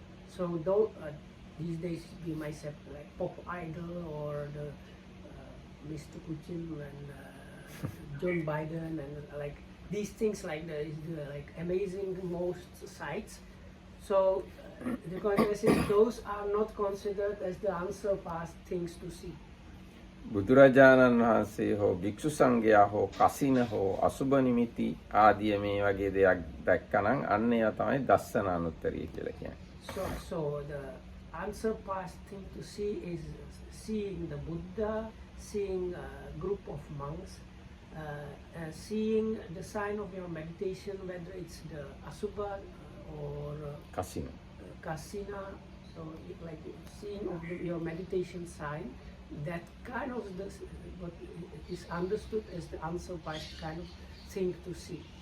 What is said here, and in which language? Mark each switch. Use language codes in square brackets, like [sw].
[en] So though these days we might say like pop idol or the Mr. Putin and John Biden and like these things like the like amazing most sights. So the context is those are not considered as the unsurpassed things to see. [si] බුදුරජාණන් වහන්සේ හෝ භික්ෂු සංඝයා හෝ කසින හෝ අසුබ නිමිති ආදිය මේ වගේ දෙයක් දැක්කනම් අන්න ඒවා තමයි දස්සනානුත්තරිය කියලා කියන්නේ. [en] So the unsurpassed thing to see is seeing the Buddha, seeing a group of monks, seeing the sign of your meditation, whether it's the Asubha or [si] කසින. [en] Kasina, so like seeing of your meditation sign, that kind of what is understood as the unsurpassed kind of thing to see.